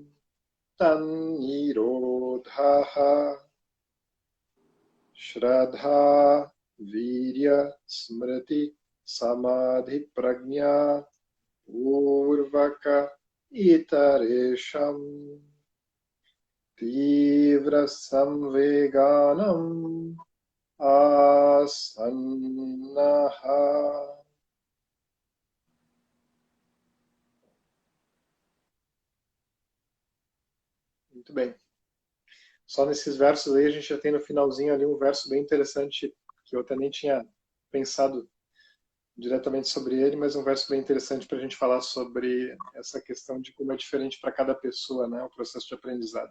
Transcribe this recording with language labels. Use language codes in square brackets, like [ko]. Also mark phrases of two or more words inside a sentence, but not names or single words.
[sa] तन्निरोधः श्रद्धा वीर्य स्मृति समाधि प्रज्ञा पूर्वक इतरेशम् तीव्र संवेगानम् आसन्नः. [pt] Muito bem. Só nesses versos aí a gente já tem no finalzinho ali um verso bem interessante que eu até nem tinha pensado diretamente sobre ele, mas um verso bem interessante para a gente falar sobre essa questão de como é diferente para cada pessoa, né, o processo de aprendizado.